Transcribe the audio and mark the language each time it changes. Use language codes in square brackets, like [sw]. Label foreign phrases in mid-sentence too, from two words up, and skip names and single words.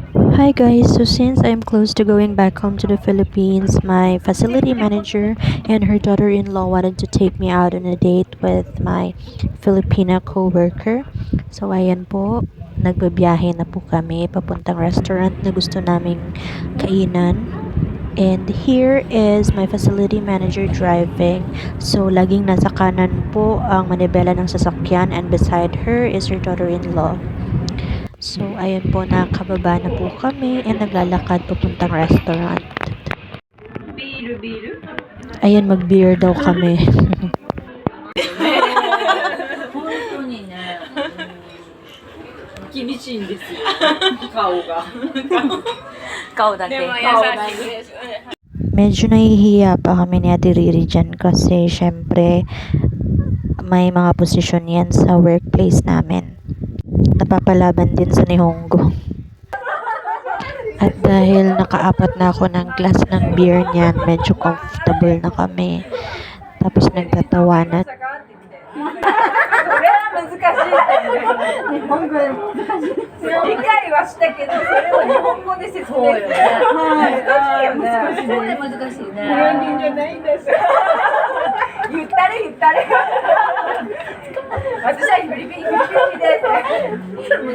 [en] Hi guys, so since I'm close to going back home to the Philippines, my facility manager and her daughter-in-law wanted to take me out on a date with my Filipina co-worker. [tl] So ayan po, nagbabiyahe na po kami papuntang restaurant na gusto naming kainan. [en] And here is my facility manager driving. [tl] So laging nasa kanan po ang manibela ng sasakyan [en] and beside her is her daughter-in-law. [tl] So, ayun po, nakababa na po kami and naglalakad papuntang restaurant. Ayun, mag-beer daw kami. [ja] 本当にね、厳しいんですよ。顔が。顔だけ。でも優顔がしいですよね。 [tl] Medyo nahihiya pa kami ni Ate Riri dyan kasi syempre may mga posisyon yan sa workplace namin. Napapalaban din sa Nihongo. At dahil nakaapat na ako ng glass ng beer niyan, medyo comfortable na kami. Tapos nagtatawanan. [ja] それは難しいって日本語で難しい。理解はしたけど、それを日本語で説明する。はい。難しいよね。そうで難しいね。日本人じゃないんです。言ったれ言ったれ。私はフィリピンです。